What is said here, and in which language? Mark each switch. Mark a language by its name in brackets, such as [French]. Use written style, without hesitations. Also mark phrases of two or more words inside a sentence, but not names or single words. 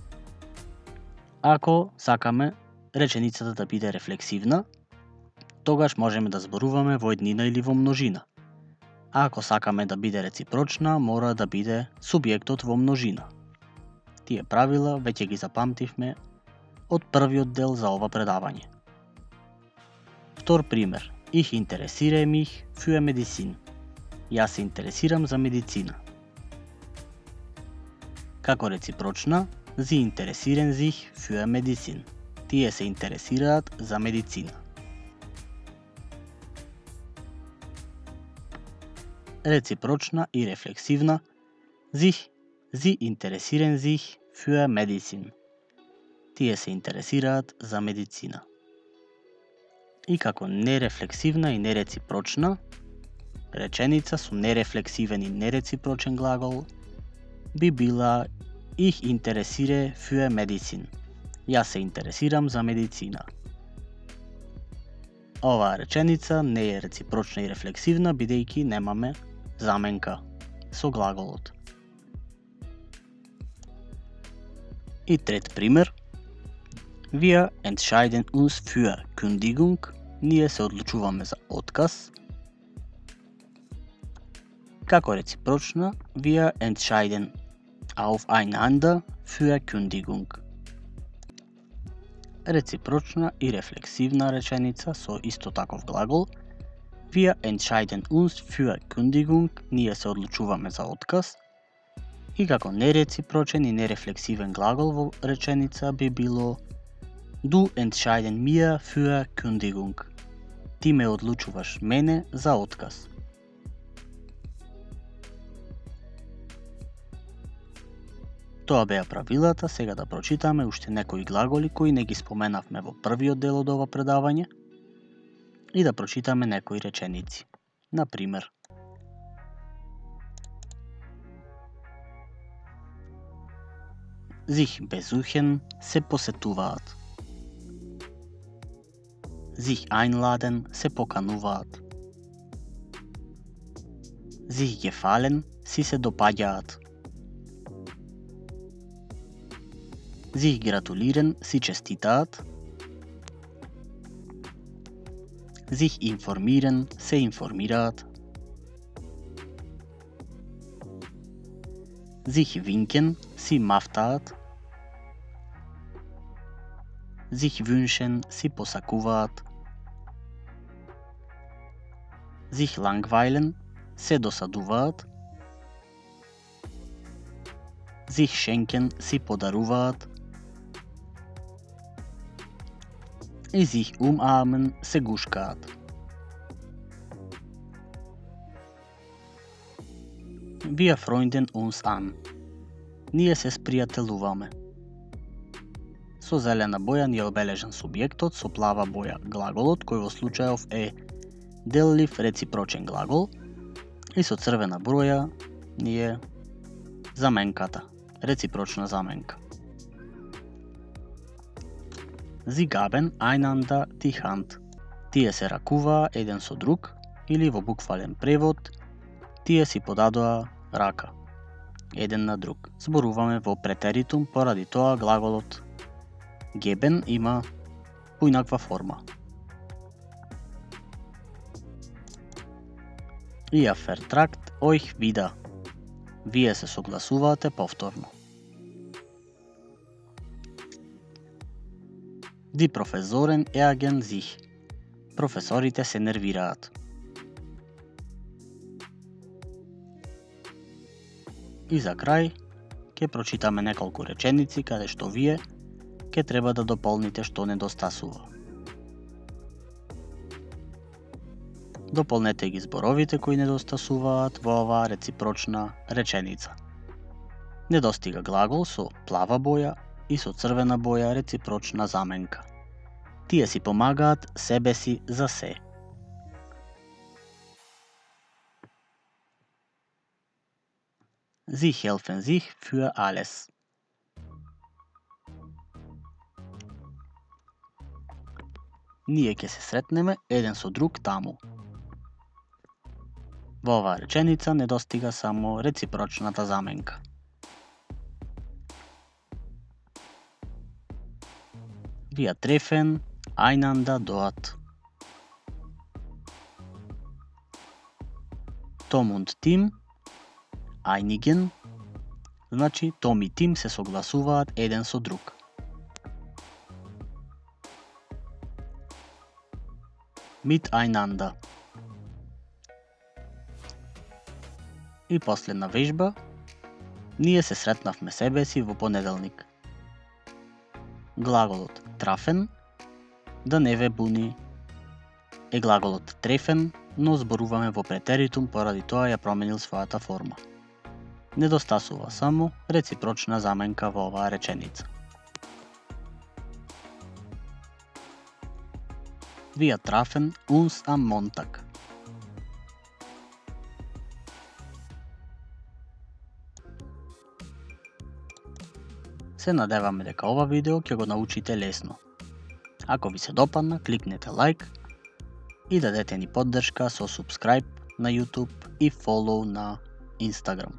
[Macedonian] Ако сакаме реченицата да биде рефлексивна, тогаш можеме да зборуваме во еднина или во множина. А ако сакаме да биде реципрочна, мора да биде субјектот во множина. Тие правила веќе ги запамтивме од првиот дел за ова предавање. Втор пример. [German] Ich interessiere mich für Medizin. [Macedonian] Јас се интересирам за медицина. Како реципрочна, [German] Sie interessieren sich für Medizin. [Macedonian] Тие се интересираат за медицина. реципрочна и рефлексивна, [German] sie interessieren sich für Medizin. [Macedonian] Тие се интересираат за медицина. И како нерефлексивна и нерecipročna реченица со нерефлексивен и нерecipročен глагол би била [German] Ich interessiere für Medizin. [Macedonian] Јас се интересирам за медицина. Оваа реченица не е реципрочна и рефлексивна, бидејќи немаме заменка со глаголот. И трет пример. [German] Wir entscheiden uns für Kündigung. [Macedonian] Ние се одлучуваме за отказ. Како реципрочна, [German] wir entscheiden aufeinander für Kündigung. [Macedonian] Реципрочна и рефлексивна реченица со исто таков глагол. [German] Wir entscheiden uns für Kündigung. [Macedonian] Ние се одлучуваме за отказ. И како нереципрочен и нерефлексивен глагол во реченица би било [German] Du entscheiden mir für Kündigung. [Macedonian] Ти ме одлучуваш мене за отказ. Тоа беа правилата, сега да прочитаме уште некои глаголи кои не ги споменавме во првиот дел од ова предавање и да прочитаме некои реченици. Например, [German] sich besuchen, [Macedonian] се посетуваат. [German] Sich einladen, [Macedonian] се покануваат. [German] Sich gefallen, [Macedonian] си се допаѓаат. [German] Sich gratulieren, [Macedonian] си честитаат. [German] Sich informieren, [Macedonian] се информираат. [German] Sich winken, [Macedonian] си мафтаат. [German] Sich wünschen, [Macedonian] си посакуваат. [German] Sich langweilen, [Macedonian] се досадуваат. [German] Sich schenken, [Macedonian] си подаруваат. [German] И sich umarmen, [Macedonian] се гушкаат. [German] Wir freunden uns an. [Macedonian] Ние се спријателуваме. Со зелена боја ни е обележен субјектот, со плава боја глаголот, кој во случајов е деллив реципрочен глагол, и со црвена броја ни е заменката, реципрочна заменка. [German] Sie gaben einander die Hand. [Macedonian] Тие се ракуваа еден со друг, или во буквален превод, тие си подадоа рака еден на друг. Зборуваме во претеритум, поради тоа глаголот geben има поинаква форма. [German] Ihr vertragt euch wieder. [Macedonian] Вие се согласувате повторно. [German] Die Professoren ärgern sich. [Macedonian] Професорите се нервираат. И за крај, ќе прочитаме неколку реченици каде што вие ќе треба да дополните што недостасува. Дополнете ги зборовите кои недостасуваат во оваа реципрочна реченица. Недостига глагол со плава боја и со црвена боја реципрочна заменка. Тие си помагаат себе си за се. [German] Sie helfen sich für alles. [Macedonian] Ние ќе се сретнеме еден со друг таму. Во оваа реченица недостига само реципрочната заменка. [German] Wir treffen einander dort. Том und Тим, einigen, [Macedonian] значи Том и Тим се согласуваат еден со друг. Miteinander. И последна вежба. Ние се сретнавме себе си во понеделник. Глаголот трафен, да не ве буни, е глаголот трефен, но зборуваме во претеритум поради тоа ја променил својата форма. Недостасува само реципрочна заменка во оваа реченица. [German] Wir trafen uns am Montag. [Macedonian] Се надеваме дека ова видео ќе го научите лесно. Ако ви се допадна, кликнете лайк и дадете ни поддршка со subscribe на YouTube и follow на Instagram.